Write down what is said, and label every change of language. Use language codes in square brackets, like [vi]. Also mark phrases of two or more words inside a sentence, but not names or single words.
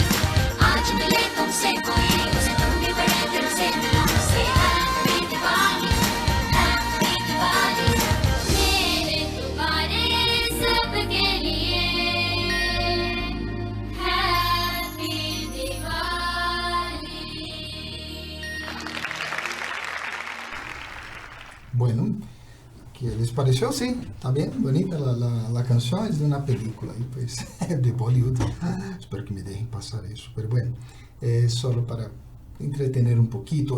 [hi] आज मिले तुमसे कोई, उसे तुम भी बड़े दिल से मिलो, [en] say Happy Diwali, Happy Diwali. [hi] मेरे तुम्हारे सबके लिए [en] Happy Diwali. [es] Bueno, ¿qué les pareció? Sí, está bien, bonita la canción, es de una película y pues de Bollywood. Espero que me dejen pasar eso, pero bueno, es solo para entretener un poquito.